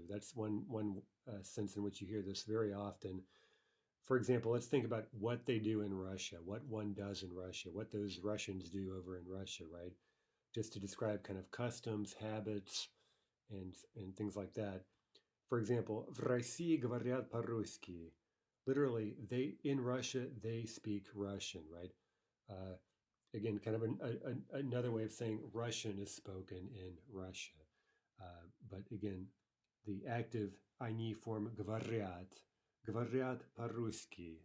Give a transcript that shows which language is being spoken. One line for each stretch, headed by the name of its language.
English: That's one sense in which you hear this very often. For example, let's think about what they do in Russia, what one does in Russia, what those Russians do over in Russia, right? Just to describe kind of customs, habits, and things like that. For example,
Russian: в России говорят по-русски.
English: Literally, they in Russia they speak Russian, right? Uh, Again, kind of another way of saying Russian is spoken in Russia. But again, the active они form
Russian: говорят по-русски.